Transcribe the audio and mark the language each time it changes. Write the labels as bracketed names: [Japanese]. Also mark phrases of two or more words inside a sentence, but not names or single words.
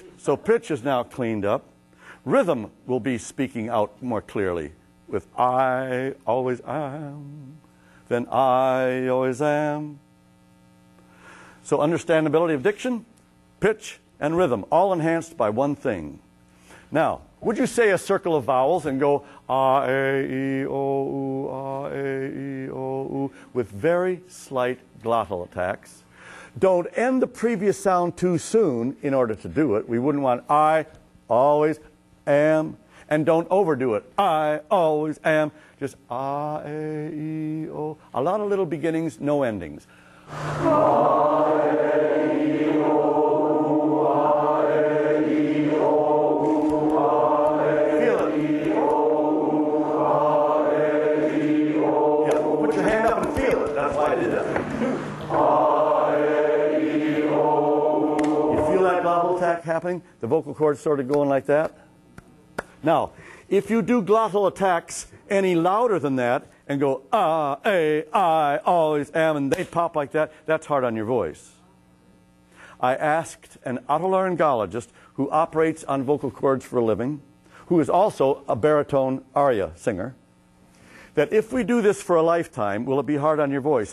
[English] So pitch is now cleaned up. Rhythm will be speaking out more clearly with I always am, then I always am. So understandability of diction, pitch, and rhythm, all enhanced by one thing. Now, would you say a circle of vowels and go ah, a, e, o, u, ah, a, e, o, u, with very slight glottal attacks? Don't end the previous sound too soon in order to do it. We wouldn't want I always am. And don't overdo it. I always am. Just ah, a, e, o. A lot of little beginnings, no endings. Ah, a, e, o, ah, a, e, o, ah, a, feel it. E, o, ah, a, e, o. Yeah, put your hand up and feel it. That's why I did that. Ah, a, e, o. You feel that glottal attack happening? The vocal cords sort of going like that? Now, if you do glottal attacks any louder than that and go, ah, a, I always am, and they pop like that, that's hard on your voice. I asked an otolaryngologist who operates on vocal cords for a living, who is also a baritone aria singer, that if we do this for a lifetime, will it be hard on your voice?